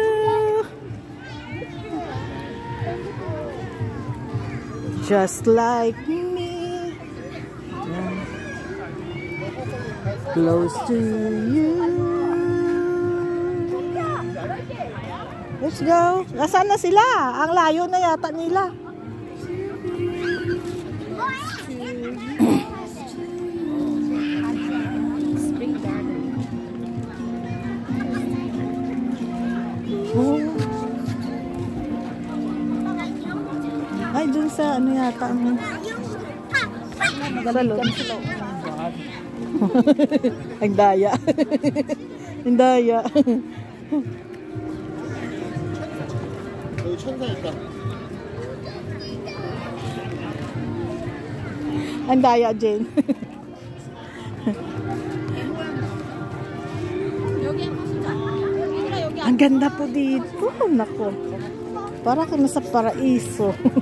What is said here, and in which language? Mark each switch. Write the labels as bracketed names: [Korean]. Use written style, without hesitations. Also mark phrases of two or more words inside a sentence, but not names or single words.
[English] Just like me. Close to you. Let's go. [Filipino] Nasaan na sila? Ang layo na yata nila. Oh. Ay, dun sa ano yata ang salon. Ang daya. Ang daya. [Korean] 여기 천사 있다. [Filipino] Ang daya, Jane. Ang ganda po dito. Nako. Para ka nasa paraiso.